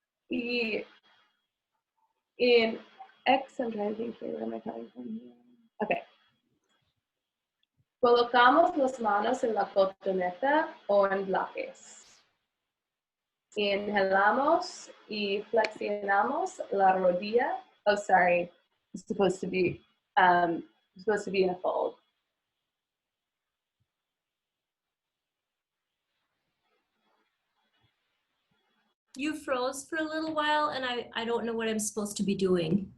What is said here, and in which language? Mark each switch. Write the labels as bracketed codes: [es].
[en] Y in X, I'm trying to think here, where am I coming from here? Okay. [es] Colocamos las manos en la cotoneta o en bloques. Inhalamos y flexionamos la rodilla. [en] Oh, sorry. It's supposed to be in a fold. You froze for a little while, and I don't know what I'm supposed to be doing.